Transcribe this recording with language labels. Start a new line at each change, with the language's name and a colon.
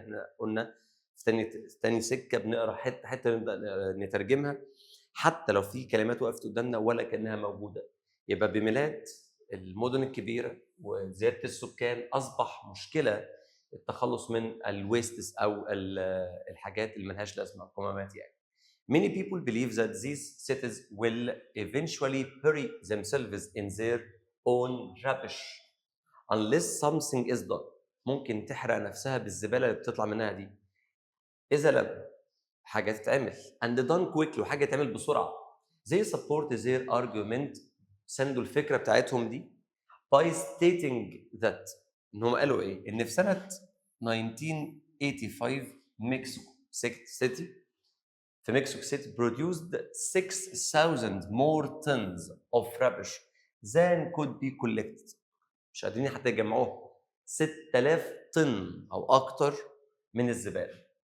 Arabic: احنا قلنا في تاني سكه بنقرا حته نبدا نترجمها حتى لو في كلمات وقفت قدامنا ولا كانها موجوده. يبقى بميلاد المدن الكبيره وزياده السكان اصبح مشكله التخلص من الويستس او الحاجات اللي ملهاش لازمه، القمامات يعني.
English: Many people believe that these cities will eventually bury themselves in their own rubbish unless something is done.
Arabic: ممكن تحرق نفسها بالزبالة اللي بتطلع منها دي إذا لم حاجة تتعمل
English: and done quickly،
Arabic: وحاجة تعمل بسرعة.
English: They support their argument،
Arabic: سندوا الفكرة بتاعتهم دي
English: by stating that
Arabic: إنهم قالوا إيه؟ إن في سنة 1985 مكسيكو سيتي
English: في مكسيكو سيتي produced 6,000 more tons of rubbish than could be collected.
Arabic: مش قادرين حتى يجمعوها، 6,000 طن أو أكتر من الزبالة.